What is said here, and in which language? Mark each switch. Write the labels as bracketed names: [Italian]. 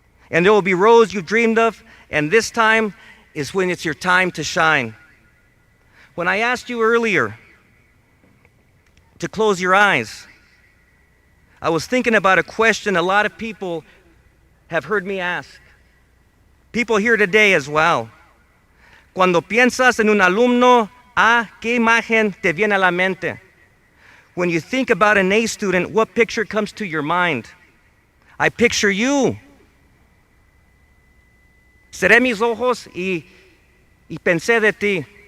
[English] And there will be roads you've dreamed of, and this time is when it's your time to shine. When I asked you earlier to close your eyes, I was thinking about a question a lot of people have heard me ask. People here today as well. [Spanish] Cuando piensas en un alumno, ¿qué imagen te viene a la mente? [English] When you think about an A student, what picture comes to your mind? I picture you. [Spanish] Cerré mis ojos y pensé de ti.